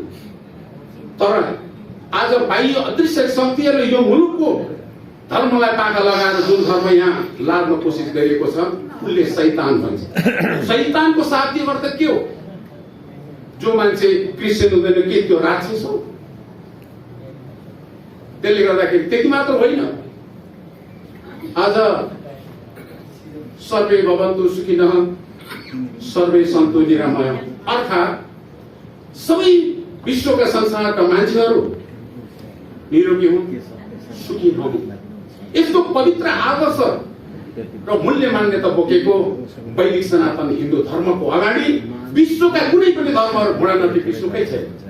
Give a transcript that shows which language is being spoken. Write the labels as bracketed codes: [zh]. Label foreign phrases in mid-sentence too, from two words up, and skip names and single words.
[ne] तर आज बाह्य अदृश्य शक्तिहरूले यो मुलुकको धर्मलाई पाखा लगाएर जुन धर्म यहाँ लाद्न कोसिस गरिएको छ उसले शैतान भन्छ। शैतानको शाब्दिक अर्थ के हो? जो मान्छे क्रिस्चियन हुँदैन के त्यो राक्षस हो? त्यसले गर्दाखेरि त्यति मात्र होइन, आज [sa] सर्वे भवन्तु सुखिनः सर्वे सन्तु निरामय [ne] अर्थात् सबै विश्वका संसारका मान्छेहरू निरोगी हुन्, सुखी हुन्। यस्तो पवित्र आदर्श र मूल्य मान्यता बोकेको वैदिक सनातन हिन्दू धर्मको अगाडि विश्वका कुनै पनि धर्महरू घुँडा नटेक्ने सुखै छैन।